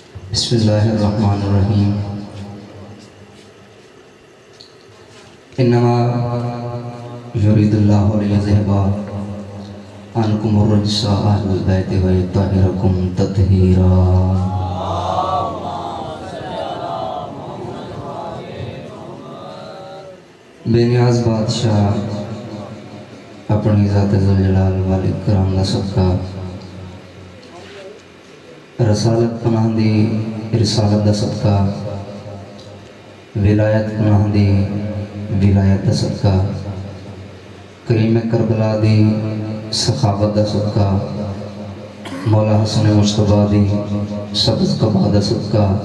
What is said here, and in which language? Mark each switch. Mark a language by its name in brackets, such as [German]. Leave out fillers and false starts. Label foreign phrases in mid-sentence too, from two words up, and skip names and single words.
[Arabic] بسم الله الرحمن الرحيم۔ إنما يريد الله ليذهب عنكم الرجس أهل البيت ويطهركم تطهيرا. [Punjabi] بےنیاز بادشاہ اپنی ذات [Arabic] ذو الجلال والإكرام [Punjabi] دا صدقہ رسالت پناہ دی رسالت دا صدقہ ولایت پناہ دی ولایت دا صدقہ کریم کربلا دی سخاوت دا صدقہ مولا حسن مجتبیٰ دی سبز قبا دا صدقہ